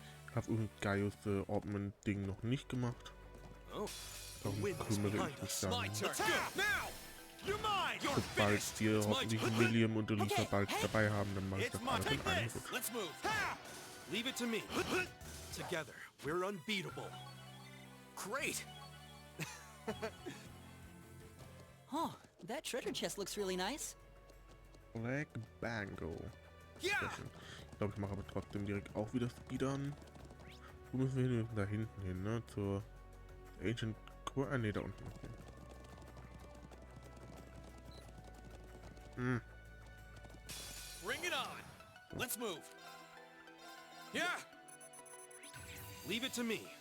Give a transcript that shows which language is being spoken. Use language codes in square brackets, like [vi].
[de] Ich habe irgendein Gaius Ortman-Ding noch nicht gemacht. Oh. Darum kümmere ich mich dann. Sobald wir hoffentlich Millium und Alisa bald dabei haben, dann mache ich das alles in einem Rutsch. [en] Leave it to me. Together, we're unbeatable. Great. Oh, that treasure chest looks really nice. Black Bangle. [de] Ja! Ich glaube, ich mache aber trotzdem direkt auch wieder Speedern. Wo müssen wir hin? Wir müssen da hinten hin, ne? Zur Ancient Core. Ah, ne, da unten. Okay. [en] Bring it on. Let's move. Yeah. Leave it to me.